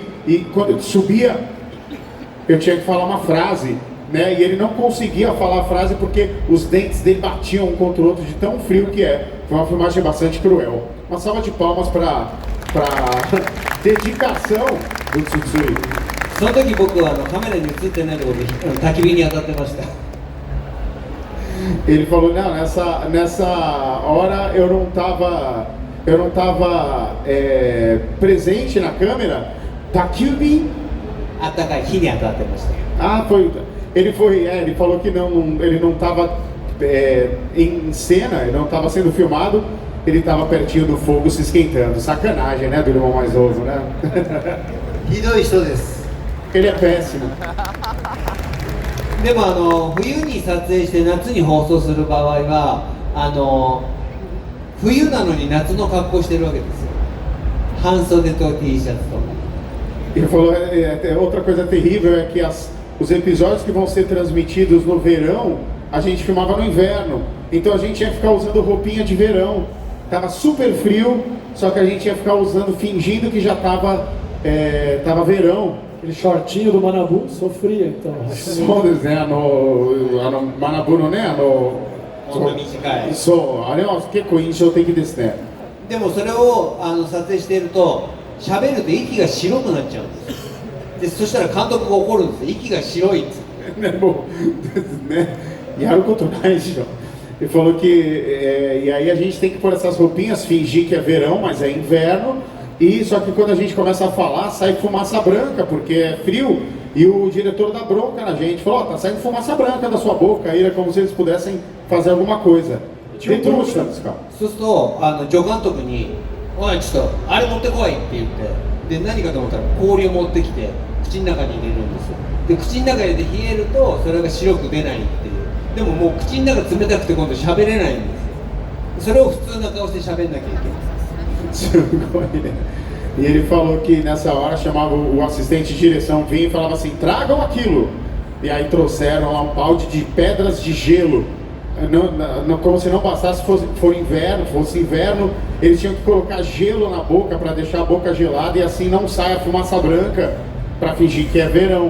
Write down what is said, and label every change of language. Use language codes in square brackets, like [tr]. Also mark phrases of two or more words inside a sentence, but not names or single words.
[pt] E quando eu subia, eu tinha que falar uma frase, né, e ele não conseguia falar a frase porque os dentes dele batiam um contra o outro de tão frio que é. Foi uma filmagem bastante cruel. Uma salva de palmas para dedicação do Tsutsui. [ja] その時僕はカメラに映ってないところで焚き火に当たってました。 [pt] Ele falou, não, nessa hora eu não tava presente na câmera. Takyubi? [ja] あったかい火に当たってました。 [pt] Ele falou que ele não estava em cena, ele não estava sendo filmado, ele estava pertinho do fogo se esquentando. Sacanagem, né, do irmão mais novo, né? [ja] ひどい人です。 [pt] Ele é péssimo. [ja] でも冬に撮影して夏に放送する場合は冬なのに夏の格好してるわけですよ。半袖と T シャツと。 [pt] Ele falou, outra coisa terrível é que os episódios que vão ser transmitidos no verão, a gente filmava no inverno. Então a gente ia ficar usando roupinha de verão. Tava super frio, só que a gente ia ficar usando, fingindo que já tava verão. Aquele shortinho do Manabu sofria, então. Só desenho Manabu no né? [ja] ほんと短い。そう、あれは結構印象的ですね。でもそれを撮影していると喋ると息が白くなっちゃうんですよ。でそしたら監督が怒るんですよ。息が白いっつって。ね、もうね、やることないでしょ。 [pt] Ele falou que e aí a gente tem que pôr essas roupinhas, fingir que é verão, mas é inverno. E só que quando a gente começa a falar, sai fumaça branca, porque é frio. E o diretor dá bronca na gente, falou, tá saindo fumaça branca da sua boca. Aí era como se eles pudessem fazer alguma coisa. [ja] そうすると助監督においちょっとあれ持ってこいって言ってで何かと思ったら氷を持ってきて口の中に入れるんですよで口の中で冷えるとそれが白く出ないっていうでももう口の中冷たくて今度喋れないんですよそれを普通な顔して喋んなきゃいけない [pt] E ele falou que nessa hora chamava o assistente de direção, vinha e falava assim, tragam aquilo. E aí trouxeram lá um balde de pedras de gelo. Como se não bastasse fosse inverno, eles tinham que colocar gelo na boca para deixar a boca gelada e assim não sai a fumaça branca para fingir que é verão.